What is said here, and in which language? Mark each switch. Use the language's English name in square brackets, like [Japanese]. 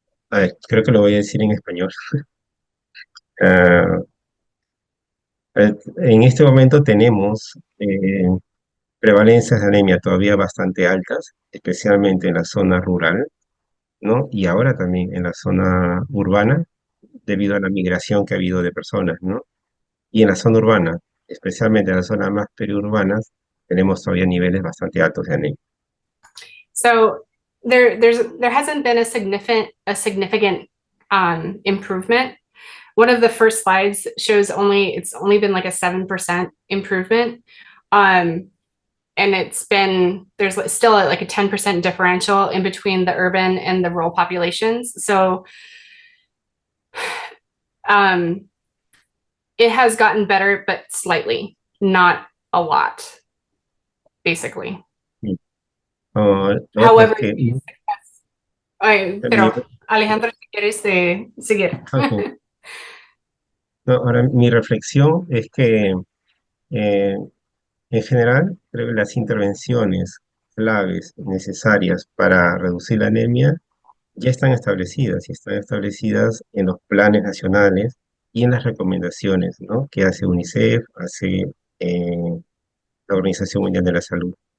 [Spanish] A ver, creo que lo voy a decir en español. Ah, en este momento tenemos prevalencias de anemia todavía bastante altas, especialmente en la zona rural, ¿no? Y ahora también en la zona urbana, debido a la migración que ha habido de personas, ¿no? Y en la zona urbana, especialmente en las zonas más periurbanas, tenemos todavía niveles bastante altos de anemia. [English] So there hasn't been a significant improvement. One of the first slides shows it's only been like a 7% improvement. And there's still like a 10% differential in between the urban and the rural populations. So it has gotten better, but slightly, not a lot. basically. [Spanish] Otras [English] However, [Spanish] que, ay, pero Alejandro, si quieres seguir. ok. No, ahora mi reflexión es que eh, en general creo que las intervenciones claves necesarias para reducir la anemia ya están establecidas y están establecidas en los planes nacionales y en las recomendaciones, ¿no?, que hace UNICEF, hace la Organización Mundial de la Salud.